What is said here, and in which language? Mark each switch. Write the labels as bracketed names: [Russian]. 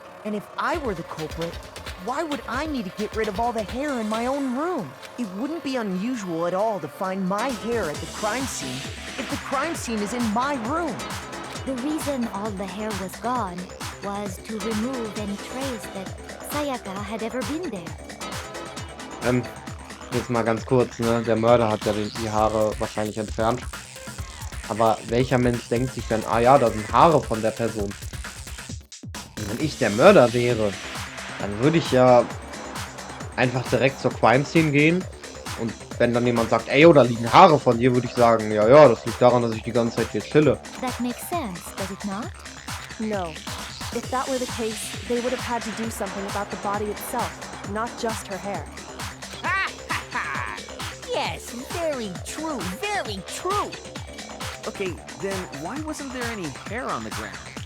[English] And if I were the culprit, why would I need to get rid of all the hair in my own room? It wouldn't be unusual at all to find my hair at the crime scene if the crime scene is in my room. The reason all the hair was gone was to remove any trace that Sayaka had ever been there. [German] Jetzt mal ganz kurz, ne? Der Mörder hat ja die Haare wahrscheinlich entfernt. Aber welcher Mensch denkt sich denn, ah ja, da sind Haare von der Person? Wenn ich der Mörder wäre, dann würde ich ja einfach direkt zur Crime Scene gehen. Und wenn dann jemand sagt, ey, da liegen Haare von dir, würde ich sagen, ja, ja, das liegt daran, dass ich die ganze Zeit hier chille. [English] That makes sense, does it not? No. If that were the case, they would have had to do something about the body itself, not just her hair. Yes, very true, very true. Okay, then why wasn't there any hair on the ground?